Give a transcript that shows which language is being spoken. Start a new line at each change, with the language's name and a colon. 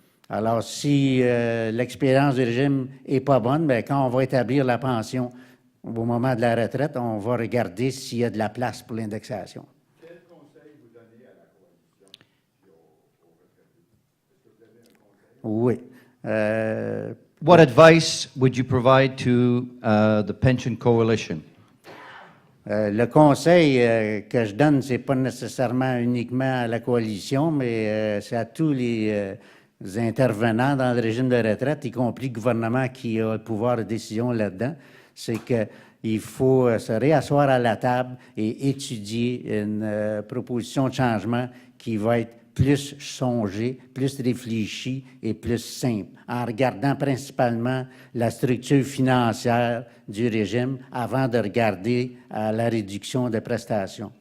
French: Alors, si l'expérience du régime n'est pas bonne, bien, quand on va établir la pension au moment de la retraite, on va regarder s'il y a de la place pour l'indexation. Quel conseil vous donnez à la coalition et aux retraités? Est-ce que vous avez un conseil? Oui.
English: What advice would you provide to the Pension Coalition?
French: Le conseil que je donne, ce n'est pas nécessairement uniquement à la coalition, mais c'est à tous les intervenants dans le régime de retraite, y compris le gouvernement qui a le pouvoir de décision là-dedans. C'est qu'il faut se réasseoir à la table et étudier une proposition de changement qui va être plus songée, plus réfléchie et plus simple, en regardant principalement la structure financière du régime avant de regarder à la réduction des prestations.